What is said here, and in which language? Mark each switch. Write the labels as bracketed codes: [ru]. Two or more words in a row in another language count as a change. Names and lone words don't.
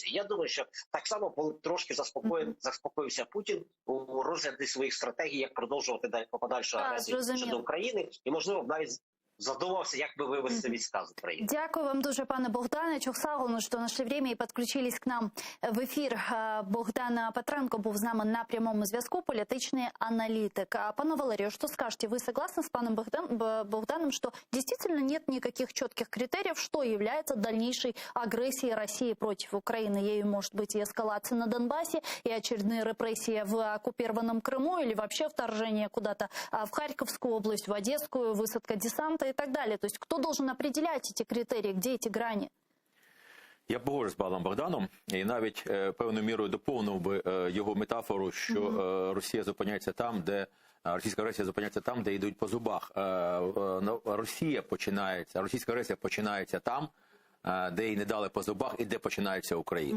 [uk] Я думаю, що так само трошки заспокоївся Путін у розгляді своїх стратегій, як продовжувати подальшу агресію щодо України, і можливо навіть задумався, як би вивести війська з України. Дякую вам дуже, пане Богдане. Чухсагону, що знайшли время і підключились [ru] к нам [uk] в ефір. Богдан Петренко був з нами на прямому зв'язку, політичний аналітик. Пане Валерію, [ru] что скажете? Вы согласны с паном Богданом, что действительно нет никаких четких критериев, что является дальнейшей агрессией России против Украины? Ею может быть и эскалация на Донбассе, и очередные репрессии в оккупированном Крыму, или вообще вторжение куда-то в Харьковскую область, в Одесскую, высадка десанта и так далее. То есть кто должен определять эти критерии, где эти грани? [uk] Я погоджуюсь з паном Богданом і навіть певною мірою доповнив би його метафору, що Росія зупиняється там, де російська агресія зупиняється там, де йдуть по зубах. Російська агресія починається там, де їй не дали по зубах і де починається Україна.